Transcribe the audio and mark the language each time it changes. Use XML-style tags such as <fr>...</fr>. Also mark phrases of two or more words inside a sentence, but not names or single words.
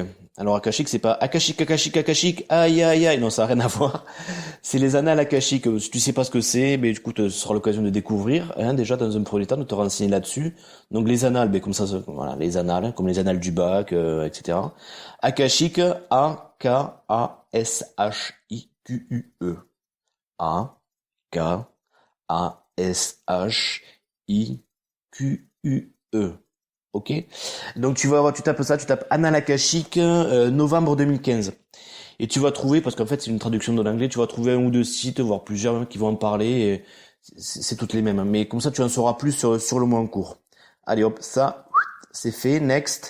<fr>Alors Akashique, c'est pas Akashique, Akashique, Akashique, aïe aïe aïe, non, ça n'a rien à voir. C'est les Annales Akashiques. Si tu sais pas ce que c'est, ben du coup, ce sera l'occasion de découvrir, hein, déjà dans un premier temps, de te renseigner là-dessus. Donc les annales, ben comme ça, voilà, les annales, comme les annales du bac, etc. Akashique, A-K-A-S-H-I-Q-U-E. A-K-A-S-H-I-Q-U-E. Ok? Donc tu vas voir, tu tapes ça, tu tapes Annales Akashiques, novembre 2015. Et tu vas trouver, parce qu'en fait c'est une traduction de l'anglais, tu vas trouver un ou deux sites, voire plusieurs même, qui vont en parler, et c'est toutes les mêmes. Mais comme ça tu en sauras plus sur le mois en cours. Allez hop, ça, c'est fait, next.</fr>